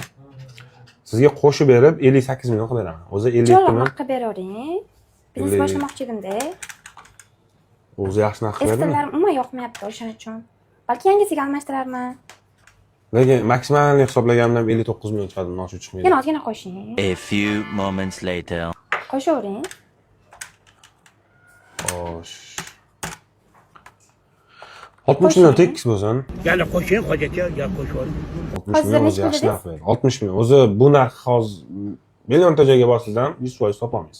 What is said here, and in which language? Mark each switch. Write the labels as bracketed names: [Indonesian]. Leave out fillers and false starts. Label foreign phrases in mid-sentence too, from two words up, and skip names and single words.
[Uzbek] Sizga qo'shib berib 58 million qilib beraman. O'zi 52 Chiroyli million. narx qilib beravering. Biznes boshlamoqchi edimda. O'zi yaxshi narx qilib Eski beraman. tillarim umuman yoqmayapti o'shaning uchun. Balki yangisiga almashtirarman. Lekin maksimalni hisoblaganimda 59 million chiqadi, nosh chiqmaydi. Yana ozgina qo'shing. [English] A few moments later. [Uzbek] Qo'shavering. Xo'sh. 60 million tekis bo'lsin. Yana qo'shing, hojacha, gap qo'shing. 60 million o'zi yaxshi narx beradi. 60 million. O'zi bu narx hozir millionta joyga borsizdan 100% topolmaysiz.